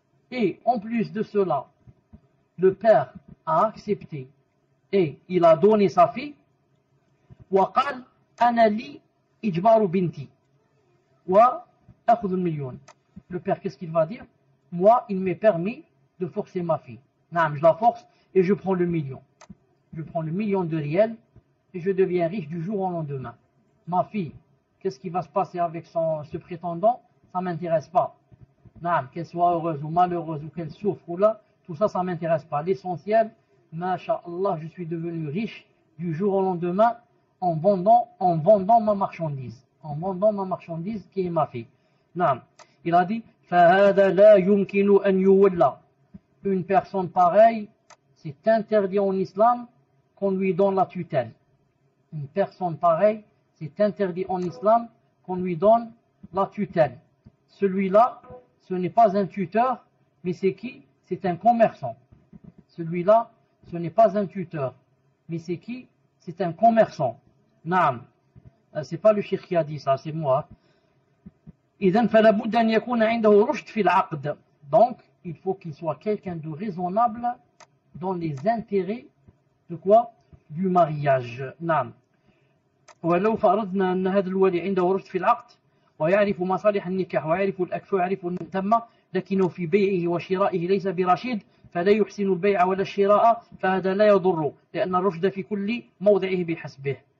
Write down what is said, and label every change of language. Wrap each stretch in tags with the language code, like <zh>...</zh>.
<fr>Et en plus de cela, le père a accepté et il a donné sa fille.</fr> <ar>وقال أنا لي إجبار بنتي وأخذ المليون.</ar> <fr>Le père, qu'est-ce qu'il va dire? Moi, il m'est permis de forcer ma fille. Non, je la force et je prends le million. Je prends le million de riels et je deviens riche du jour au lendemain. Ma fille, qu'est-ce qui va se passer avec ce prétendant? Ça ne m'intéresse pas. Non, qu'elle soit heureuse ou malheureuse ou qu'elle souffre ou là, tout ça, ça ne m'intéresse pas. L'essentiel, masha'Allah, je suis devenu riche du jour au lendemain en vendant ma marchandise. En vendant ma marchandise qui est ma fille. Non. Il a dit,</fr> <ar>فَهَذَا لَا يُمْكِنُ أَنْ يُوَلَّى.</ar> <fr>Une personne pareille, c'est interdit en islam qu'on lui donne la tutelle. Une personne pareille, c'est interdit en islam qu'on lui donne la tutelle. Celui-là, ce n'est pas un tuteur, mais c'est qui? C'est un commerçant. Celui-là, ce n'est pas un tuteur, mais c'est qui? C'est un commerçant. Naam. C'est pas le cheikh qui a dit ça, c'est moi.</fr> <ar>إذن فلا بد أن يكون عنده رشد في العقد.</ar> <fr>Donc, il faut qu'il soit quelqu'un de raisonnable dans les intérêts de quoi? Du mariage. نعم.</fr> <ar>ولو فرضنا أن هذا الولي عنده رشد في العقد ويعرف مصالح النكاح ويعرف الأكف ويعرف التم لكنه في بيعه وشرائه ليس برشيد فلا يحسن البيع ولا الشراء فهذا لا يضر لأن الرشد في كل موضعه بحسبه.</ar>